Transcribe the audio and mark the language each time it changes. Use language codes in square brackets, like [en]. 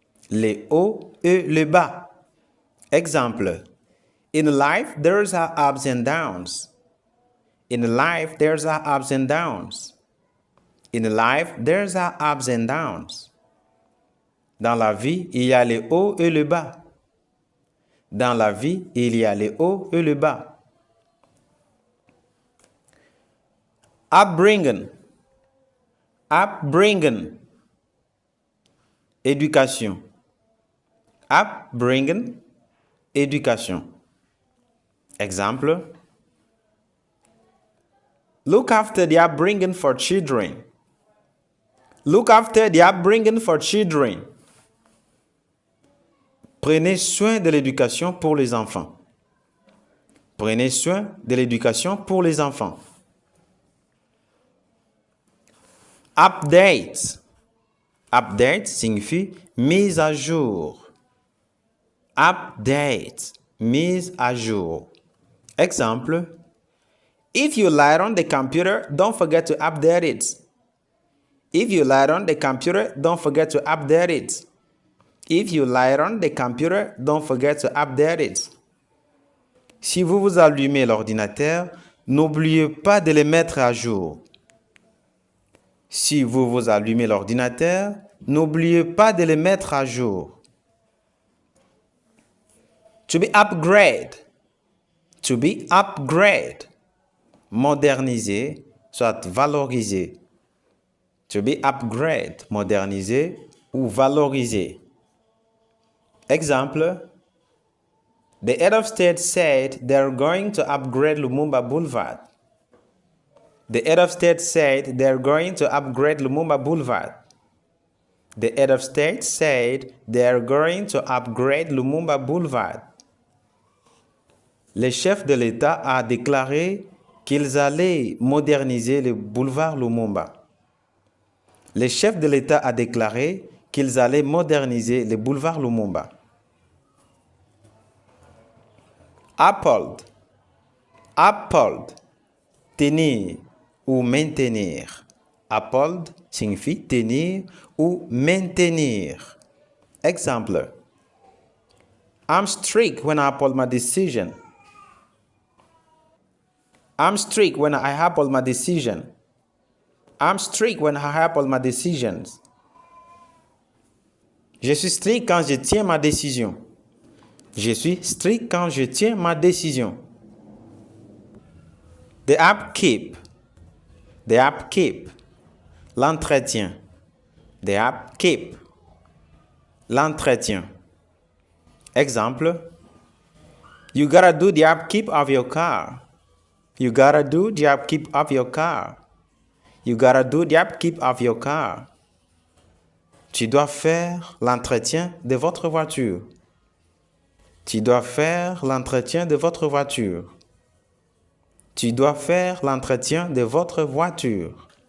[fr] Les hauts et le bas. Exemple. [en] In life, there's ups and downs. In life, there's ups and downs. In life, there's ups and downs. [fr] Dans la vie, il y a les hauts et le bas. Dans la vie, il y a les hauts et le bas. [en] Upbringing. Upbringing. Éducation. [fr] Upbringing. Éducation. Exemple. [en] Look after the upbringing for children. Look after the upbringing for children. [fr] Prenez soin de l'éducation pour les enfants. Prenez soin de l'éducation pour les enfants. [en] Update. Update [fr] signifie mise à jour. Update, mise à jour. [en] Exemple, if you light on the computer, don't forget to update it. If you light on the computer, don't forget to update it. If you light on the computer, don't forget to update it. [fr] Si vous allumez l'ordinateur, n'oubliez pas de le mettre à jour. Si vous allumez l'ordinateur, n'oubliez pas de le mettre à jour. [en] To be upgrade. To be upgrade. [fr] Moderniser, soit valoriser. [en] To be upgrade, [fr] moderniser ou valoriser. [en] Exemple, the head of state said they're going to upgrade Lumumba Boulevard. The head of state said they're going to upgrade Lumumba Boulevard. The head of state said they're going to upgrade Lumumba Boulevard. [fr] Le chef de l'État a déclaré qu'ils allaient moderniser le boulevard Lumumba. Le chef de l'État a déclaré qu'ils allaient moderniser le boulevard Lumumba. Uphold. Uphold. Tenir ou maintenir. Uphold signifie tenir ou maintenir. Exemple. [en] I'm strict when I uphold my decision. I'm strict when I uphold my decision. I'm strict when I uphold my decisions. [fr] Je suis strict quand je tiens ma décision. Je suis strict quand je tiens ma décision. [en] The upkeep. The upkeep. L'entretien. The upkeep. L'entretien. Exemple. You gotta do the upkeep of your car. You gotta do the upkeep of your car. You gotta do the upkeep of your car. [fr] Tu dois faire l'entretien de votre voiture. Tu dois faire l'entretien de votre voiture. Tu dois faire l'entretien de votre voiture.